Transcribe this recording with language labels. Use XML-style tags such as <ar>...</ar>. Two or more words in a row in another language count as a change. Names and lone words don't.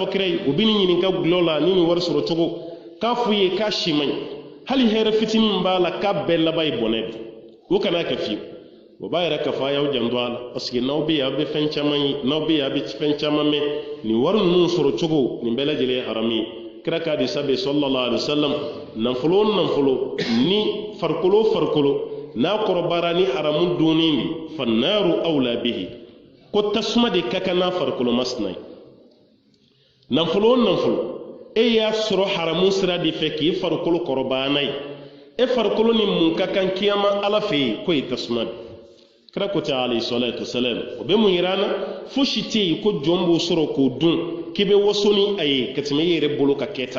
<bm>fɔ kira ye u bɛ nin ɲininka gulɔ la ni nin wari sɔrɔ cogo k'a f'u ye k'a si man ɲi hali hɛrɛ fitinin min b'a la k'a bɛɛ laban ye bɔnɛ de o kana kɛ fiyewu o b'a yɛrɛ k'a fɔ a y'aw janto a la</bm> <fr>parce que</fr> <bm>n'aw bɛ yen a bɛ fɛn caman ye n'aw bɛ yen a bɛ fɛn caman mɛn nin wari ninnu sɔrɔ cogo nin bɛɛ lajɛlen ye haramu ye kira k'a di sabe</bm> <ar>صلى الله عليه وسلم</ar> <bm>nafolo o nafolo ni farikolo o farikolo n'a kɔrɔbayara ni haramu dunni de</bm> <ar>فالنار أولى به</ar> <bm>ko tasuma de ka kan n'a farikolo masina ye nafolo o nafolo e y'a sɔrɔ haramu sira de fɛ k'i farikolo kɔrɔbaya n'a ye e farikolo ni mun ka kan kiyama ala fɛ yen ko ye tasuma de kira ko ten</bm> <ar>عليه الصلاة والسلام</ar> <bm>o bɛ mun yira an na fosi tɛ yen ko jɔn b'o sɔrɔ k'o dun k'i bɛ waso ni a ye ka tɛmɛ e yɛrɛ bolo ka kɛta</bm>